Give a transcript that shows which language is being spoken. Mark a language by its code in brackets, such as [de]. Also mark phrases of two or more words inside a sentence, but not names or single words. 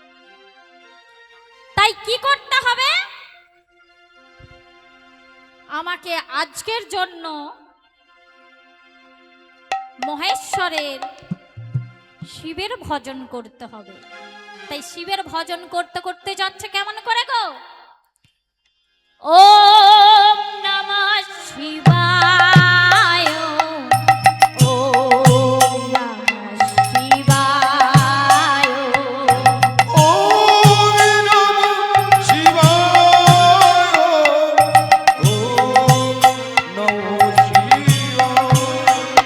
[bn] তাই কি করতে হবে? আমাকে আজকের জন্য মহেশ্বরের শিবের ভজন করতে হবে। তাই শিবের ভজন করতে করতে যাচ্ছে কেমন করে গো? [sa] ওম নমঃ শিবায়, ওম নমঃ শিবায়, ওম নমঃ শিবায়, ওম নমঃ শিবায়,